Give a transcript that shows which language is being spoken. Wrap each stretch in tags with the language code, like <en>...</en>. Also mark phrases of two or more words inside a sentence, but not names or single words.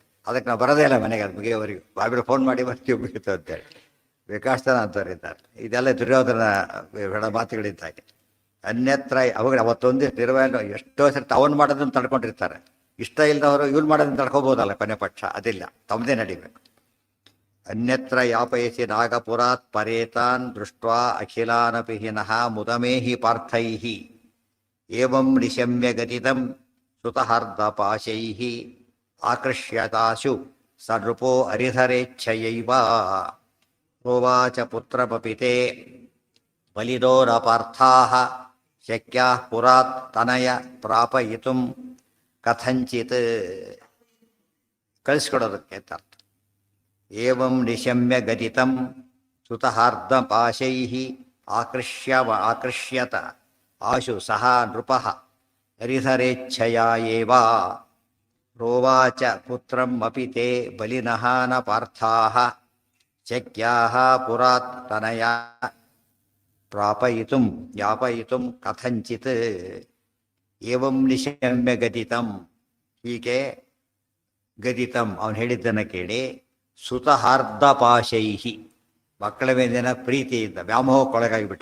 <kn>ಅದಕ್ಕೆ ನಾವು ಬರೋದೇ ಇಲ್ಲ ಮನೆಗೆ, ಅದು ಮುಗಿಯೋವರೆಗೂ ಬಾಬಿರು ಫೋನ್ ಮಾಡಿ ಬರ್ತೀವಿ ಮುಗಿತು ಅಂತೇಳಿ. ವಿಕಾಸನ ಅಂತವ್ರು ಇದ್ದಾರೆ. ಇದೆಲ್ಲ ದುರ್ಯೋಧನ ಹೇಳೋ ಮಾತುಗಳಿದ್ದಾಗೆ. ಅನ್ಯತ್ರ ಅವಾಗ ಅವತ್ತೊಂದು ನಿರ್ವಹಣೆ ಎಷ್ಟೋ ಸರಿ ಅವನು ಮಾಡೋದನ್ನು ತಡ್ಕೊಂಡಿರ್ತಾರೆ. ಇಷ್ಟ ಇಲ್ಲದವರು ಇವ್ನು ಮಾಡೋದನ್ನು ತಡ್ಕೋಬೋದಲ್ಲ, ಕೊನೆ ಪಕ್ಷ ಅದಿಲ್ಲ, ತಮ್ಮದೇ ನಡಿಬೇಕು.</kn> <sa>ಅನ್ಯತ್ರ ಯಾಪಯಿಸಿ ನಾಗಪುರಾತ್ ಪರೇತಾನ್ ದೃಷ್ಟ್ವಾ ಅಖಿಲಾನಪಿ ಹಿನಃ ಮುದಮೇಹಿ ಪಾರ್ಥೈಃ ಏವಂ ನಿಶಮ್ಯ ಗತಿತಂ ಸುತಹರ್ದಪಾಶೈಃ ಆಕೃಷ್ಯತಾಶು ಸ ನೃಪೋ ಹರಿಧರೇಚ್ಛಯೈವ ಪ್ರೋವಾಚ ಪುತ್ರಮಪಿತೆ ಬಲಿದೋರಪಾರ್ಥಾಃ ಶಕ್ಯಾಃ ಪುರಾತ್ ತನಯ ಪ್ರಾಪಯಿತುಂ ಕಥಂಚಿತ್.</sa> <kn>ಕಳಿಸ್ಕೊಡೋದಕ್ಕೆ ಅಂತ ಅರ್ಥ.</kn> <sa>ಏವಂ ನಿಶಮ್ಯ ಗದಿತಂ ಸುತಹಾರ್ಧಪಾಶೈಃ ಆಕೃಷ್ಯತ ಆಶು ಸಹ ನೃಪಃ ಹರಿಧರೇಚ್ಛಯಾ ಏವ ಪ್ರೋವಾಚ ಪುತ್ರಂ ಅಪಿ ತೇ ಬಲಿನಃ ನ ಪಾರ್ಥಾಃ ಶಕ್ಯಾಃ ಪುರಾತ್ ತನಯಾ ಪ್ರಾಪಯಿತುಂ ಯಾಪಯಿತುಂ ಕಥಂಚಿತ್. ಏವಂ ನಿಶಮ್ಯ ಗದಿತಂ,</sa> <kn>ಹೀಗೆ ಗದಿತಂ ಅವನು ಹೇಳಿದ್ದನ್ನು ಕೇಳಿ, ಸುತಹಾರ್ಧಪಾಶೈಹಿ ಮಕ್ಕಳ ಮೇಲಿನ ಪ್ರೀತಿಯಿಂದ ವ್ಯಾಮೋಹಕ್ಕೊಳಗಾಗಿಬಿಟ್ಟ.</kn>